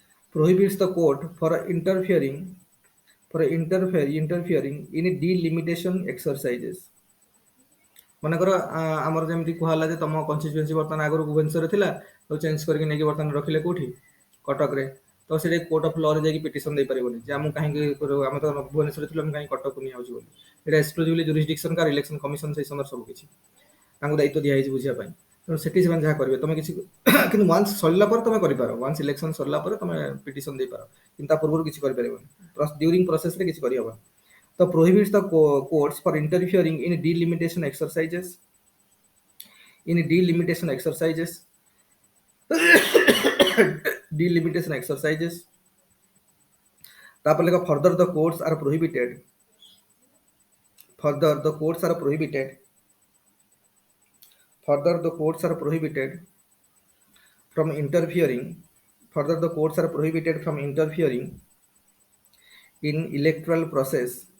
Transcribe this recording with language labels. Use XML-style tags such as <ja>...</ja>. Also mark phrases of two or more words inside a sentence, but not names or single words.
<en>prohibits the court for interfering in delimitation exercises.</en> <or>ମନେକର ଆମର ଯେମିତି କୁହାହେଲା ଯେ ତମ କନଷ୍ଟିଚୁଏନ୍ସି ବର୍ତ୍ତମାନ ଆଗରୁ ଭୁବନେଶ୍ୱରରେ ଥିଲା ତ ଚେଞ୍ଜ କରିକି ନେଇକି ବର୍ତ୍ତମାନ ରଖିଲେ କୋଉଠି କଟକରେ, ତ ସେଠି</or> <en>court of lawରେ</en> <or>ଯାଇକି ପିଟିସନ ଦେଇପାରିବନି ଯେ ଆମକୁ କାହିଁକି ଆମେ ତ ଭୁବନେଶ୍ୱରରେ ଥିଲୁ ଆମେ କାହିଁକି କଟକକୁ ନିଆଯାଉଛି ବୋଲି। ଏଇଟା</or> <en>exclusively jurisdiction</en> <or>କାର</or> <en>Election Commission</en> <or>ସେଇ ସମୟରେ ସବୁ କିଛି ତାଙ୍କୁ ଦାୟିତ୍ୱ ଦିଆଯାଇଛି ବୁଝିବା ପାଇଁ। ତେଣୁ ସେଠି ସେମାନେ ଯାହା କରିବେ ତମେ କିଛି କିନ୍ତୁ ୱାନ୍ସ ସରିଲା ପରେ ତମେ କରିପାର,</or> <en>once election</en> <or>ସରିଲା ପରେ ତମେ ପିଟିସନ ଦେଇପାର, କିନ୍ତୁ ତା ପୂର୍ବରୁ କିଛି କରିପାରିବନି,</or> <en>during processରେ</en> <or>କିଛି କରିହବନି।</or> <en>ତ prohibits the courts for interfering in delimitation exercises delimitation exercises।</en> <or>ତାପରେ ଲେଖା</or> <en>further the courts are prohibited further the courts are prohibited further the courts are prohibited from interfering further the courts are prohibited from interfering in electoral process</en>